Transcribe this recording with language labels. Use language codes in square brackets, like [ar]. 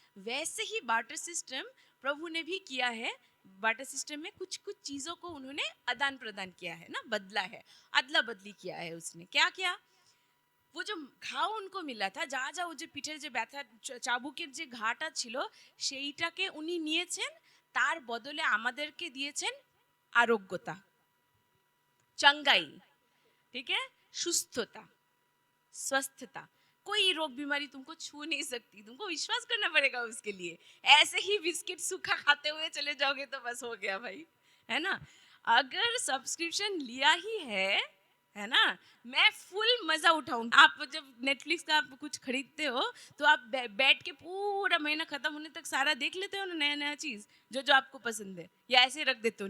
[hi] वैसे ही barter system प्रभु ने भी किया है। बार्टर सिस्टम में कुछ कुछ चीज़ों को उन्होंने आदान प्रदान किया है ना, बदला है, अदला बदली किया है। उसने क्या किया? वो जो [bn] ঘাও [hi] उनको मिला था, [bn] যা ও যে পিঠের যে ব্যথা, চাবুকের যে ঘাটা ছিল, সেইটাকে উনি নিয়েছেন, তার বদলে আমাদেরকে দিয়েছেন আরোগ্যতা, [hi] चंगाई, ठीक है, सुस्थता, स्वस्थता। कोई रोग बीमारी तुमको छू नहीं सकती, तुमको विश्वास करना पड़ेगा उसके लिए। ऐसे ही बिस्किट सूखा खाते हुए चले जाओगे तो बस हो गया भाई, है ना? अगर सब्सक्रिप्शन लिया ही है ना, मैं फुल मजा उठाऊंगी। आप जब नेटफ्लिक्स का आप कुछ खरीदते हो तो आप बैठ के पूरा महीना खत्म होने तक सारा देख लेते हो ना, नया नया चीज जो जो आपको पसंद है, या ऐसे रख देते हो?